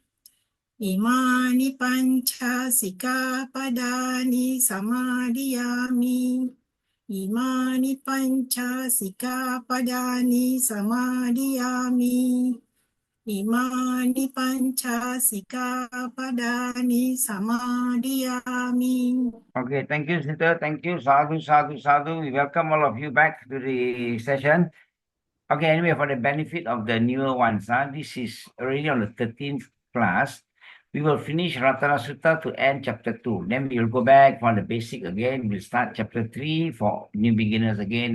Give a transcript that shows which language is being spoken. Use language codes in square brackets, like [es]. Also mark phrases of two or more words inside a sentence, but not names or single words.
[pi] Imani Pancha Sikkhapadani Samadhiyami. Imani Pancha Sikkhapadani Samadhiyami. Imani Pancha Sikkhapadani Samadhiyami. [en] Okay, thank you, sister. Thank you. [pi] Sadhu, sadhu, sadhu. [en] We welcome all of you back to the session. Okay, anyway, for the benefit of the newer ones, this is already on the 13th class. We will finish Ratana Sutta to end chapter 2. Then we will go back for the basic again. We'll start chapter 3 for new beginners again.